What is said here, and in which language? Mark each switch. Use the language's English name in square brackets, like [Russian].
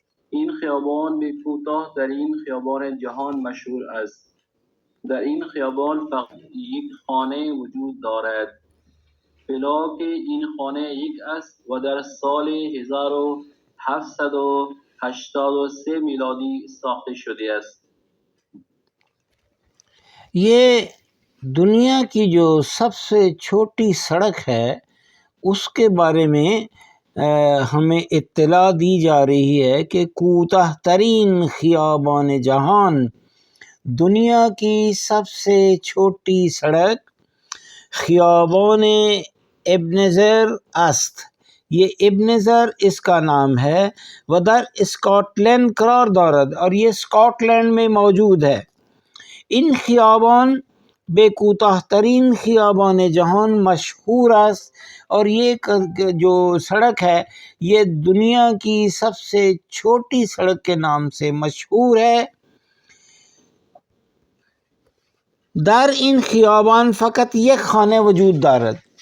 [Persian] این خیابان به کوتاه ترین خیابان جهان مشهور است. در این خیابان فقط یک خانه وجود دارد. پلاک این خانه یک است و در سال 1783 میلادی ساخته شده است. [Urdu] یہ دنیا کی جو سب سے چھوٹی سڑک ہے اس کے بارے میں ہمیں اطلاع دی جا رہی ہے کہ [Persian] کوتاہ ترین خیابان جہان، [Urdu] دنیا کی سب سے چھوٹی سڑک خیابان ابن زر است. یہ ابن زر اس کا نام ہے. [Persian] و در اسکاٹ لینڈ قرار دارد، [Urdu] اور یہ اسکاٹ لینڈ میں موجود ہے. [Persian] این خیابان بے کوتاہ ترین خیابان جہان مشہور است، [Urdu] اور یہ جو سڑک ہے یہ دنیا کی سب سے چھوٹی سڑک کے نام سے مشہور ہے. [Persian] در این خیابان فقط یک خانه وجود دارد.